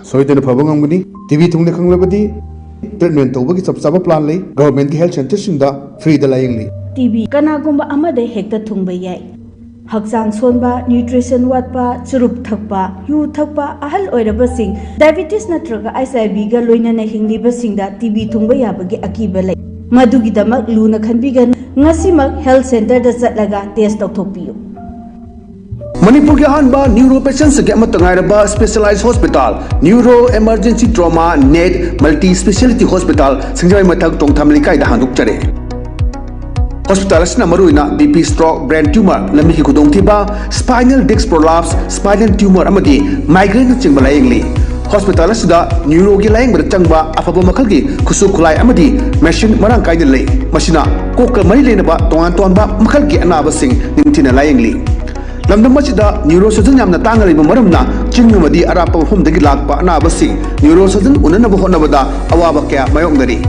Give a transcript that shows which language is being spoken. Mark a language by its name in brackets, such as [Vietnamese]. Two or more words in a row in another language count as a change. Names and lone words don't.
[Manipuri] Soidena phaba ngamgani. TB thungne khanglabadi treatment tawbagi chapchaba plan lei government ki [English] health center [Manipuri] singda free da laing li. TB kanagumba amade hekta thungba yai. Hakchang sonba, nutrition watpa, churup thakpa, yu thakpa, ahal oirabasing, diabetes natraga HIV ga loinana hinglibasingda TB thungba yabagi akiba lay. Madugidamak luna khanbigan ngasimak [English] health center [Manipuri] da chatlaga test tawthokpiyo. Manipur ke ahanba [English] neuro patients [Manipuri] ke amatangairaba [English] specialized hospital, neuro emergency trauma net multi speciality hospital [Manipuri] singjai mathak tongtham likai da handuk chare. Hospital asina maruina [English] BP stroke, brain tumor, [Manipuri] lami ki khudong thiba, [English] spinal disc prolapse, spinal tumor [Manipuri] amadi migraine chingba layingli. Hospital asida neuro gi laying bada changba afaba makhal gi khusu khulai amadi machine marang kai lei. Machina kokka mari lena ba tongan ba makhal gi anaba sing ningthina layingli. Lamdam masida neurosurgeon yamna tangariba maramna chingnumadi arapa hum-dagi lakpa anaba sing neurosurgeon unanaba hotnabada awaba kya mayongdari.